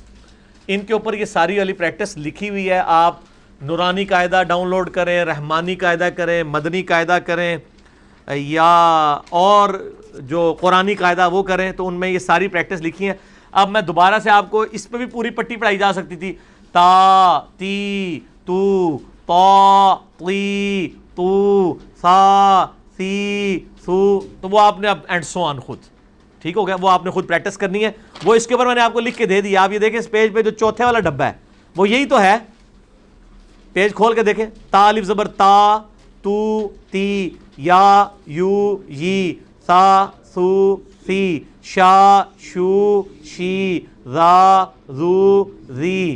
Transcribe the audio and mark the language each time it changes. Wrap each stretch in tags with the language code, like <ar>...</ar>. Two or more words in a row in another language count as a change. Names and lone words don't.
<ur>ان کے اوپر یہ ساری والی پریکٹس لکھی ہوئی ہے. آپ نورانی قاعدہ ڈاؤن لوڈ کریں، رحمانی قاعدہ کریں، مدنی قاعدہ کریں، یا اور جو قرآنی قاعدہ وہ کریں، تو ان میں یہ ساری پریکٹس لکھی ہیں. اب میں دوبارہ سے آپ کو اس پہ بھی پوری پٹی پڑھائی جا سکتی تھی. تا تی تو، تا تی تو، سا سی سو. تو وہ آپ نے اب</ur> <en>and so on</en> <ur>خود. ٹھیک ہو گیا. وہ آپ نے خود پریکٹس کرنی ہے. وہ اس کے اوپر میں نے آپ کو لکھ کے دے دی. آپ یہ دیکھیں اس پیج پہ جو چوتھے والا ڈبہ ہے وہ یہی تو ہے. پیج کھول کے دیکھیں. تا الف زبر تا، تو تی، یا یو یی، سا سو سی، شا شو شی، را زو زی.</ur>